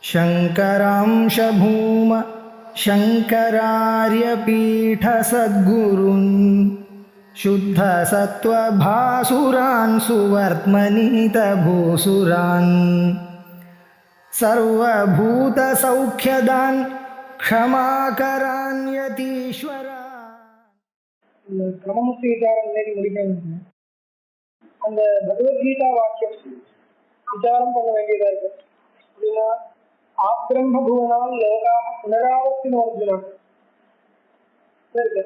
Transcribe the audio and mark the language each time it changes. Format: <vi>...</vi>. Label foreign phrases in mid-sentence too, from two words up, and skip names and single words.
<sa>शङ्करांश भूम शङ्करार्यपीठसद्गुरून् शुद्धसत्त्वभासुरान् सुवर्त्मनीतभूसुरान् सर्वभूतसौख्यदान् क्षमाकरान् यतीश्वरान्.</sa> <ta>கிரமமுக்தி விசாரம் இன்னைக்கு முடிக்கணும். அந்த பகவத்கீதா வாக்கியம் விசாரம் பண்ண வேண்டியதா இருக்கு. அப்படின்னா</ta> <sa>आब्रह्म भुवनाल् लोकाः पुनरावर्तिनोऽर्जुन</sa> <ta>இருக்கு.</ta>